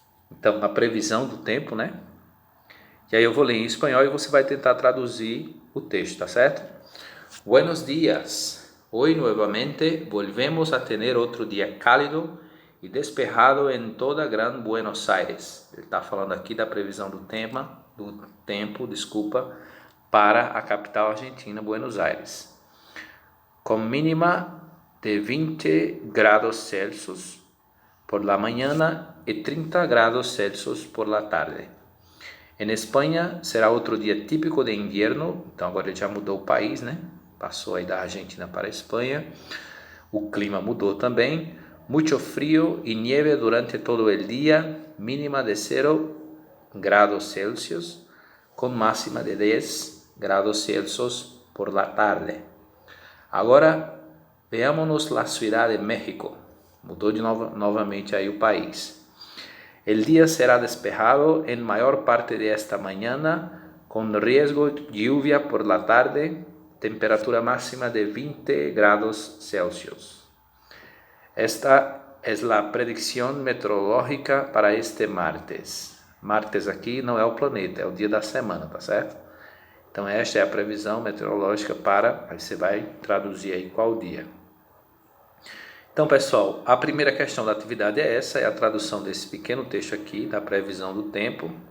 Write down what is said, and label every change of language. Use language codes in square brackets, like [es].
[pt] Então, a previsão do tempo, né? E aí eu vou ler em espanhol e você vai tentar traduzir o texto, tá certo? [es] Buenos días. Hoy nuevamente volvemos a tener otro día cálido y despejado en toda Gran Buenos Aires. [pt] Ele está falando aqui da previsão do tempo, para a capital argentina, Buenos Aires. [es] Com mínima de 20 grados Celsius por la mañana y 30 grados Celsius por la tarde. [pt] Em Espanha será outro dia típico de inverno, então agora ele já mudou o país, né? Passou aí da Argentina para a Espanha. O clima mudou também. [es] Mucho frío y nieve durante todo el día, mínima de 0 grados Celsius, con máxima de 10 grados Celsius por la tarde. Agora, veámonos la Ciudad de México. [pt] Mudou novamente aí o país. [es] El día será despejado en mayor parte de esta mañana, con riesgo de lluvia por la tarde, temperatura máxima de 20 grados Celsius. Esta es la predicción meteorológica para este martes. [pt] Martes aqui não é o planeta, é o dia da semana, tá certo? Então esta é a previsão meteorológica para, aí você vai traduzir aí qual dia. Então pessoal, a primeira questão da atividade é essa, é a tradução desse pequeno texto aqui, da previsão do tempo.